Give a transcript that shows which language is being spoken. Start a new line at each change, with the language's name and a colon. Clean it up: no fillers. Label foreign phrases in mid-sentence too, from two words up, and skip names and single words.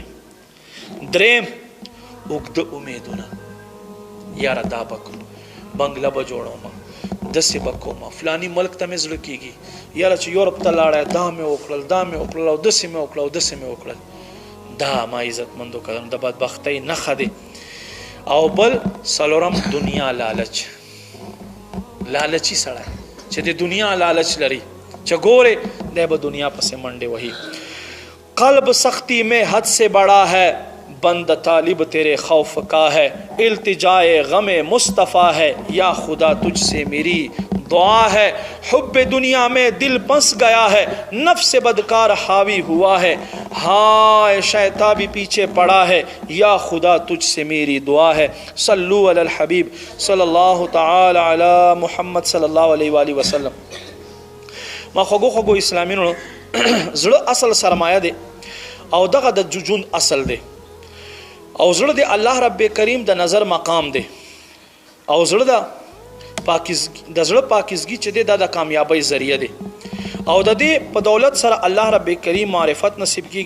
Pashto: دریم اوږده امیدونه، یاره دا به کړو، بنګله به جوړوم، داسې به کوم، فلاني ملک ته مې زړه کېږي، یاره چې یورپ ته لاړی دا مې وکړل، دا مې وکړل او داسې مې وکړل او داسې مې وکړل. دا ما عزتمندو کړم د بدبختۍ نښه دی. او بل څلورم دنیا لالچ. لالچي سړی چې د دنیا لالچ لري چې ګوره دی به دنیا پسې منډې وهي.
Urdu: قلب سختی میں حد سے بڑا ہے، بند طالب تیرے خوف کا ہے، التجائے غم مصطفیٰ ہے، یا خدا تجھ سے میری دعا ہے. حب دنیا میں دل پنس گیا ہے، نفس بدکار حاوی ہوا ہے، ہائے شیطان بھی پیچھے پڑا ہے، یا خدا تجھ سے میری دعا ہے.
Arabic: صلو علی الحبیب صلی اللہ تعالی علی محمد صلی اللہ علیہ وآلہ وسلم.
Pashto: ما خوږو اسلامینو زړه اصل سرمایه دی او دغه د ژوند اصل دی او زړه د الله رب کریم د نظر مقام دی او زړه د زړه پاکیزګي چې دی دا د کامیابی ذریعہ دی او د دې په دولت سره الله رب کریم معرفت نصیب کیږي.